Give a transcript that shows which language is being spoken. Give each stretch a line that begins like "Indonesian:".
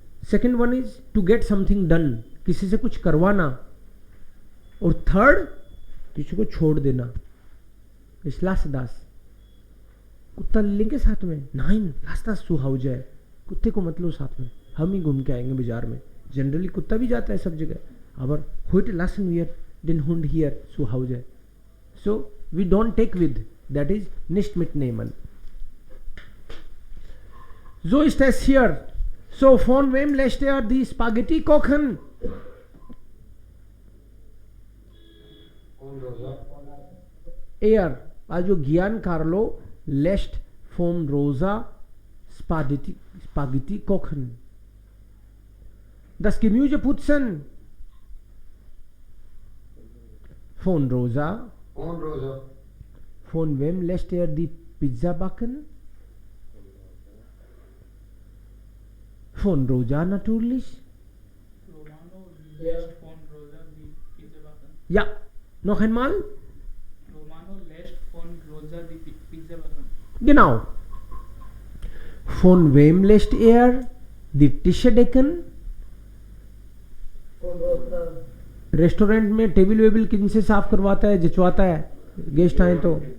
English: second one is to get something done,
Hindi: किसी से कुछ करवाना. और थर्ड किसी को छोड़ देना. इस लास दास. कुत्ता लेंगे साथ में, नाइन रास्ता सुहाव जाए. कुत्ते को मत लो साथ में, हम ही घूम के आएंगे बाजार में. जनरली कुत्ता भी जाता है सब जगह.
German: aber heute lassen wir den Hund hier zu Hause.
English: So we don't take with,
German: that is nicht mitnehmen. So ist es hier. So von wem lässt er die Spaghetti kochen? Er, also Giancarlo lässt von Rosa Spaghetti kochen. Das Gemüse putzen. Von Rosa. Von wem lässt er die Pizza backen? Von Rosa natürlich. Romano lässt von Rosa die Pizza backen. Ja, noch einmal. Romano lässt von Rosa die Pizza backen. Genau. Von wem lässt er die Tische decken?
Hindi: Restaurant में table वेबल किन से साफ करवाता है, जचवाता है guest आए तो?